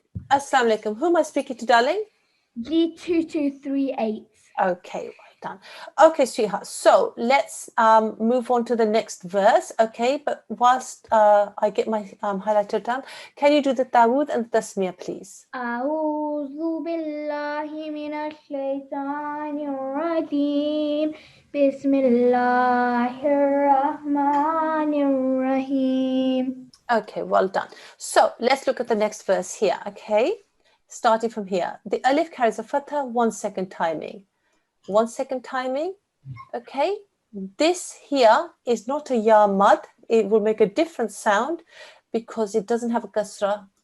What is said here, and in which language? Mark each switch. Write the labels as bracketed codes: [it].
[en] Assalamu alaikum. Who am I speaking to, darling? G2238. Okay, well done. Okay, sweetheart. So let's move on to the next verse. Okay, but whilst I get my highlighter done, can you do the Dawood and the Tasmiyah, please? [ar] أعوذ بالله من الشيطان الرجيم بسم الله الرحمن الرحيم. [en] Okay, well done. So let's look at the next verse here. Okay, starting from here. The alif carries a fatha, 1 second timing. 1 second timing. Okay, this here is not a ya mad. It will make a different sound because it doesn't have a kasra.